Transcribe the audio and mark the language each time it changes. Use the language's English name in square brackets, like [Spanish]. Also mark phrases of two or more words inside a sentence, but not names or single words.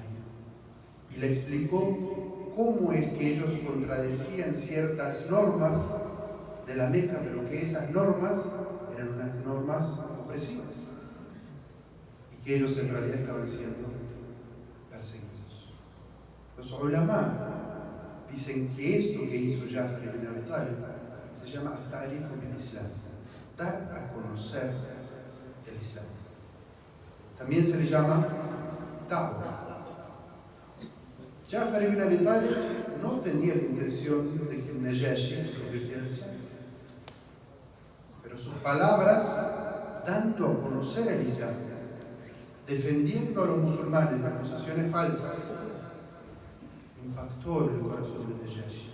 [Spanish] Y le explicó cómo es que ellos contradecían ciertas normas de la Meca, pero que esas normas eran unas normas opresivas y que ellos en realidad estaban siendo perseguidos. Los ulama dicen que esto que hizo Ja'far ibn Abi Talib se llama [Arabic] التعريف بالإسلام, [Spanish] dar a conocer el Islam. También se le llama da'wah. Ja'far ibn Abi Talib no tenía la intención de que el Najashi se convirtiera en Islam, pero sus palabras, dando a conocer el Islam, defendiendo a los musulmanes de acusaciones falsas, impactó en el corazón de Najashi.